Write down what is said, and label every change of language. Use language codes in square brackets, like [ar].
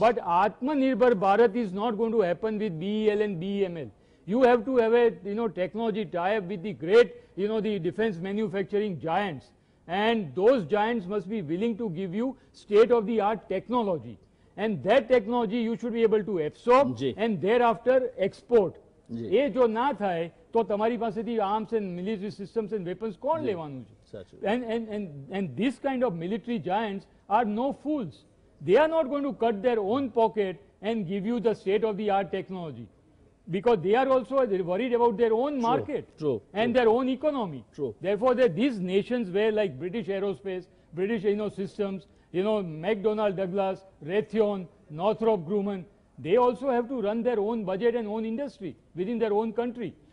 [en] But Atmanirbhar Bharat is not going to happen with BEL and BEML. You have to have a technology tie-up with the great the defense manufacturing giants, and those giants must be willing to give you state-of-the-art technology, and that technology you should be able to absorb [gu] G. [en] and thereafter export. [gu] જી. એ જો ના થાય તો તમારી પાસેથી [en] arms and military systems and weapons [gu] કોણ લેવાનું છે? સાચું. [en] And this kind of military giants are no fools. They are not going to cut their own pocket and give you the state-of-the-art technology, because they are also worried about their own market true, and their own economy. True. Therefore, these nations were like British Aerospace, British Systems, McDonnell Douglas, Raytheon, Northrop Grumman, they also have to run their own budget and own industry within their own country.